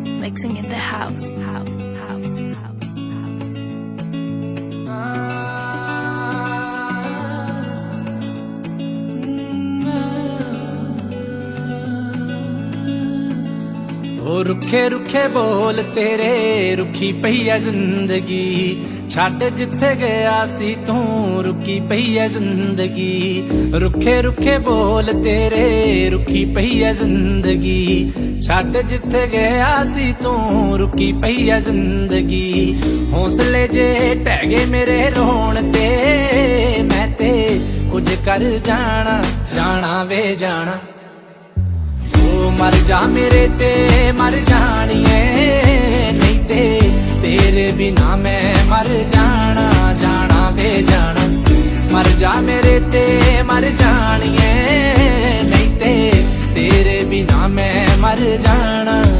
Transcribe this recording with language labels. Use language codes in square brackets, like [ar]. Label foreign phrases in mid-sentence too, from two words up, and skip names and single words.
[en] mixing in the house. [pa] ਉਹ ਰੁੱਖੇ ਰੁੱਖੇ ਬੋਲ ਤੇਰੇ ਰੁੱਖੀ ਪਈ ਐ ਜ਼ਿੰਦਗੀ ਛੱਡ ਜਿੱਥੇ ਗਿਆ ਸੀ ਤੂੰ ਰੁੱਕੀ ਪਈ ਐ ਜ਼ਿੰਦਗੀ ਰੁੱਖੇ ਰੁੱਖੇ ਬੋਲ ਤੇਰੇ ਰੁੱਖੀ ਪਈ ਐ ਜ਼ਿੰਦਗੀ ਛੱਡ ਜਿੱਥੇ ਗਿਆ ਸੀ ਤੂੰ ਰੁੱਕੀ ਪਈ ਐ ਜ਼ਿੰਦਗੀ ਹੌਸਲੇ ਜੇ ਢਹਿ ਗਏ ਮੇਰੇ ਰੋਣ ਤੇ ਮੈਂ ਤੇ ਕੁਝ ਕਰ ਜਾਣਾ ਵੇ ਜਾਣਾ ਮਰ ਜਾ ਮੇਰੇ ਤੇ ਮਰ ਜਾਣੀਏ ਨਹੀਂ ਤੇ ਤੇਰੇ ਬਿਨਾ ਮੈਂ ਮਰ ਜਾਣਾ ਵੇ ਜਾਣਾ ਮਰ ਜਾ ਮੇਰੇ ਤੇ ਮਰ ਜਾਣੀਏ ਨਹੀਂ ਤੇ ਤੇਰੇ ਬਿਨਾ ਮੈਂ ਮਰ ਜਾਣਾ